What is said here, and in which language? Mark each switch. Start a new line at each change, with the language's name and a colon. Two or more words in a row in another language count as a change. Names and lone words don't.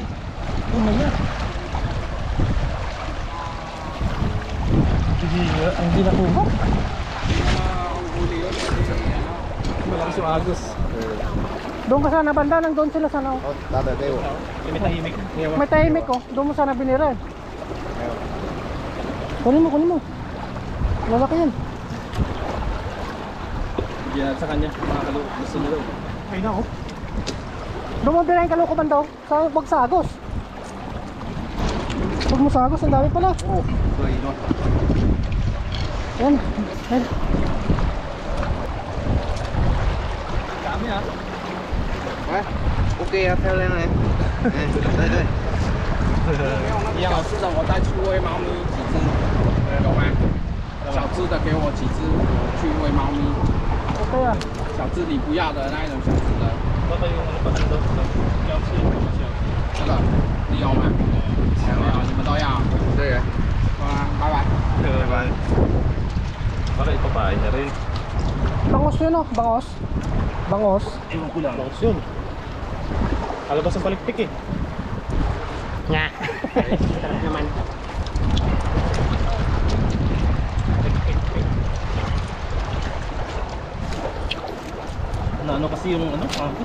Filipino: Umangat. Ang di nakuha. Malakas yung agos. Doon ka sana banda, nang doon sila sana.
Chinese: 好，打打给我，
Filipino: May tahimik. May tahimik oh. Doon mo sana binira. Kunin mo, kunin mo. Lalaki yan. Bigyan sa kanya. Mga kalupo. Gusto niya daw. Ay na oh. Doon mo bira yung kaluko banda oh. Wag sa agos. Wag mo sa agos, ang dami pala.
Chinese: 哦，可以吗？
Filipino: Yan. Yan. Dami ah.
Chinese: 喂，OK 啊，漂亮嘞，对对。一样是的，我再去喂猫咪几只，有吗？小只的给我几只，我去喂猫咪。
Filipino: Okay ah.
Chinese: 小只你不要的那一种小只的，
Filipino: Baka yung ano pa nandun. Yamsi.
Chinese: 这个你有吗？没有，你们都要。对呀，好啊，拜拜。
Filipino: Baka ipapain niya rin. Bangos yun oh. Bangos. Bangos. Ewan ko lang. Bangos yun. Alabas ang palikpik eh. Nga. Sarap naman. Na ano kasi yung ano, agos.